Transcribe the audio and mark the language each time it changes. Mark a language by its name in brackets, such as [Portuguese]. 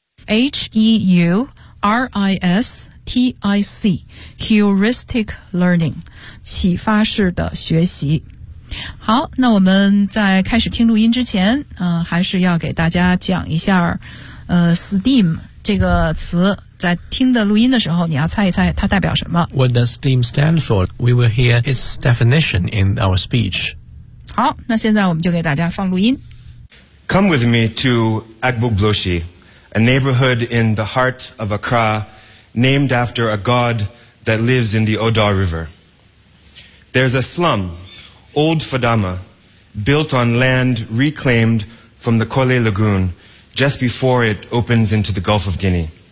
[Chinese] H-E-U-R-I-S-T-I-C Heuristic Learning 启发式的学习。好，那我们在开始听录音之前还是要给大家讲一下STEAM 这个词，在听的录音的时候你要猜一猜它代表什么。 [English] What does STEAM stand for? We will hear its definition in our speech. [Chinese] 好，那现在我们就给大家放录音。 [English] Come with me to Agbogbloshie. A neighborhood in the heart of Accra, named after a god that lives in the Odar River. There's a slum, Old Fadama, built on land reclaimed from the Kole Lagoon just before it opens into the Gulf of Guinea.